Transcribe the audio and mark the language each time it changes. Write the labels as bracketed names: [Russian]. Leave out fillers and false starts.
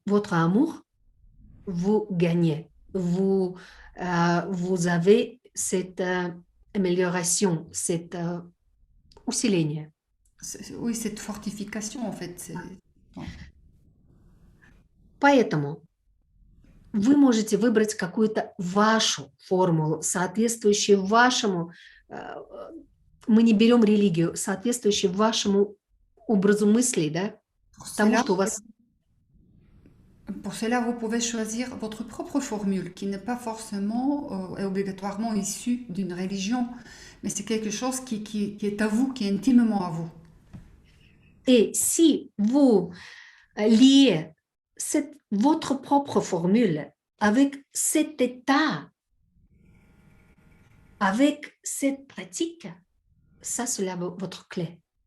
[French] votre amour, vous gagnez. Vous avez cette amélioration, cette [Russian] усиление. [French] Oui, cette fortification en fait. Ouais. [Russian] Поэтому вы можете выбрать какую-то вашу формулу, соответствующую вашему, мы не берем религию, соответствующую вашему образу мыслей, да, тому, что у вас... [French] Pour cela, vous pouvez choisir votre propre formule qui n'est pas forcément et obligatoirement issue d'une religion, mais c'est quelque chose qui est à vous, qui est intimement à vous. Et si vous liez votre propre formule avec cet état, avec cette pratique, ça, c'est votre clé.